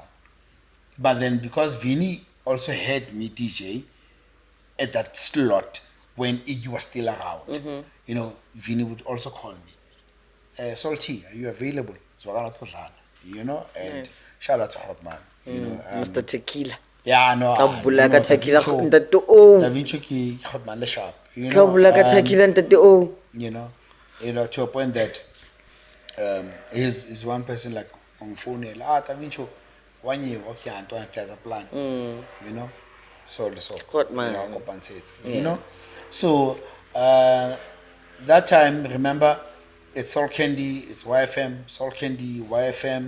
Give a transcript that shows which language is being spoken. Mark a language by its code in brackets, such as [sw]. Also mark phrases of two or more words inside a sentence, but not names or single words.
[en] But then because Vinny also had me DJ at that slot when Iggy was still around, you know, Vinny would also call me. Salty, are you available? You know, and nice. Shout out to Hotman. You know, Mr. Tequila. Yeah, no. [st] Kabulaka Tequila ntate o. Da Vinci ki Hotman le sharp. [en] You know. [st] Kabulaka Tequila ntate o. [en] You know, to a point that is one person like on phone Da Vinci 1 year okay Antoine has a plan. You know. So Hotman. You know, compensate. You know. So that time, remember, it's Soul Candy, it's YFM, Soul Candy, YFM.